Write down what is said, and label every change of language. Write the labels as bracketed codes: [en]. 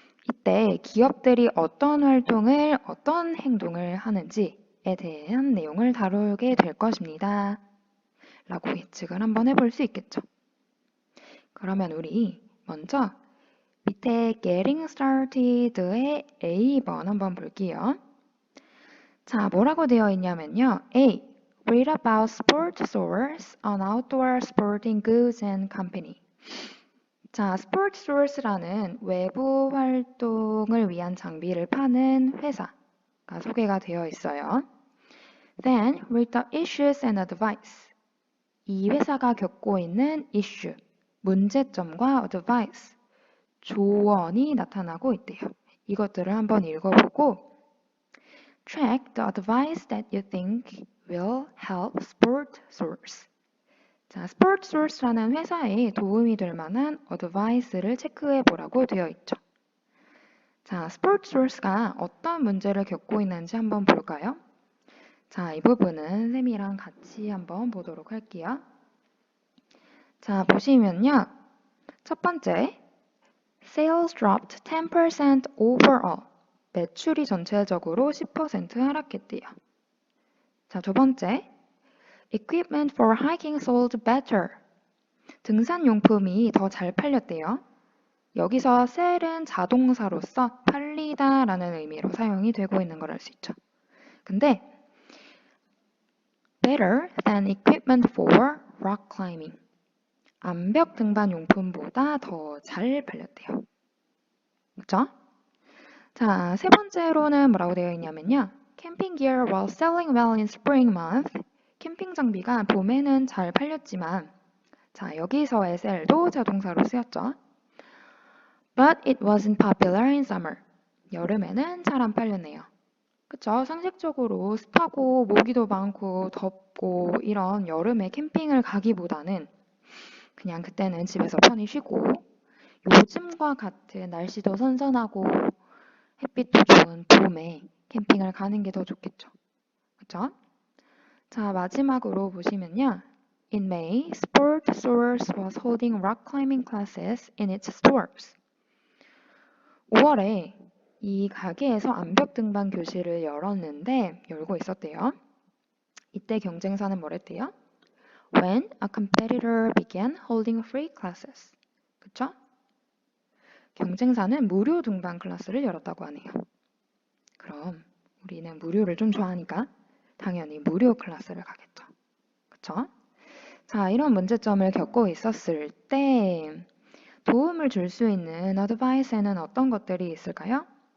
[ko] 이때 기업들이 어떤 활동을, 어떤 행동을 하는지에 대한 내용을 다루게 될 것입니다. 라고 예측을 한번 해볼 수 있겠죠. 그러면 우리 먼저 밑에 Getting Started의 A번 한번 볼게요. 자, 뭐라고 되어 있냐면요. A. [en] Read about sport stores, an outdoor sporting goods and company. [ko] 자, sport stores라는 외부 활동을 위한 장비를 파는 회사가 소개가 되어 있어요. [en] Then, read the issues and advice. [ko] 이 회사가 겪고 있는 이슈, 문제점과 advice, 조언이 나타나고 있대요. 이것들을 한번 읽어보고 [en] Track the advice that you think will help Sport Source. [ko] 자, Sport Source라는 회사에 도움이 될 만한 advice를 체크해 보라고 되어 있죠. 자, Sport Source가 어떤 문제를 겪고 있는지 한번 볼까요? 자, 이 부분은 쌤이랑 같이 한번 보도록 할게요. 자, 보시면요. 첫 번째, [en] Sales dropped 10% overall. [ko] 매출이 전체적으로 10% 하락했대요. 자, 두 번째, [en] Equipment for hiking sold better. [ko] 등산용품이 더 잘 팔렸대요. 여기서 sell은 자동사로서 팔리다 라는 의미로 사용이 되고 있는 걸 알 수 있죠. 근데 [en] better than equipment for rock climbing. [ko] 암벽 등반 용품보다 더 잘 팔렸대요. 그렇죠? 자, 세 번째로는 뭐라고 되어 있냐면요. [en] Camping gear was selling well in spring month. [ko] 캠핑 장비가 봄에는 잘 팔렸지만 자, 여기서의 sell도 자동사로 쓰였죠. [en] But it wasn't popular in summer. [ko] 여름에는 잘 안 팔렸네요. 그쵸? 상식적으로 습하고 모기도 많고 덥고 이런 여름에 캠핑을 가기보다는 그냥 그때는 집에서 편히 쉬고 요즘과 같은 날씨도 선선하고 햇빛도 좋은 봄에 캠핑을 가는 게 더 좋겠죠. 그쵸? 자, 마지막으로 보시면요. [en] In May, Sport Source was holding rock climbing classes in its stores. [ko] 5월에 이 가게에서 암벽 등반 교실을 열고 있었대요. 이때 경쟁사는 뭐랬대요? [en] When a competitor began holding free classes. [ko] 그쵸? 경쟁사는 무료 등반 클래스를 열었다고 하네요. 그럼 우리는 무료를 좀 좋아하니까 당연히 무료 클래스를 가겠죠. 그쵸? 자, 이런 문제점을 겪고 있었을 때 도움을 줄 수 있는 어드바이스에는 어떤 것들이 있을까요?